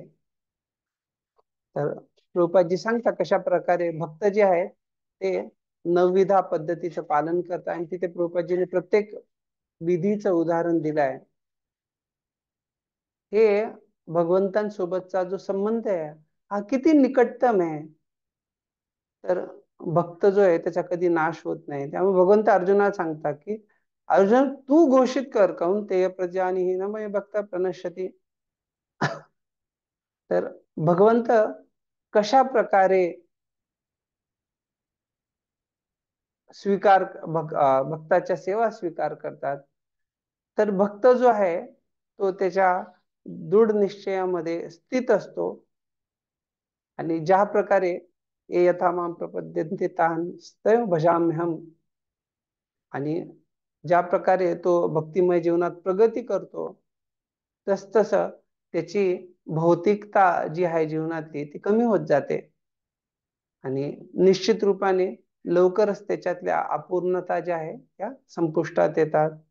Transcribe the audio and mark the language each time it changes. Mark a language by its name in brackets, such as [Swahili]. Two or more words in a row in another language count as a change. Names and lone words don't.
[Marathi] तर प्रभुपादजी सांगतात कशा प्रकारे भक्त जे आहेत ते नवविधा पद्धतीचं पालन करतात आणि तिथे प्रभुपादजीने प्रत्येक विधीचं उदाहरण दिलं आहे. हे भगवंतांसोबतचा जो संबंध आहे हा किती निकटतम आहे. तर भक्त जो आहे त्याचा कधी नाश होत नाही. त्यामुळे भगवंत अर्जुनाला सांगतात की अर्जुन तू घोषित कर [Sanskrit] कौन्तेय प्रजानी न मय भक्त प्रणश्यती. [Marathi] तर भगवंत कशा प्रकारे भक्ताच्या सेवा स्वीकार करतात, तर भक्त जो आहे तो त्याच्या दृढ निश्चयामध्ये स्थित असतो आणि ज्या प्रकारे [Sanskrit] ये यथा माम प्रपद्यन्ते तान् तदेव भजाम्यहम्, [Marathi] आणि ज्या प्रकारे तो भक्तिमय जीवनात प्रगती करतो तस त्याची भौतिकता जी आहे जीवनातली ती कमी होत जाते. आणि निश्चित रूपाने लवकरच त्याच्यातल्या अपूर्णता ज्या आहे त्या संपुष्टात येतात.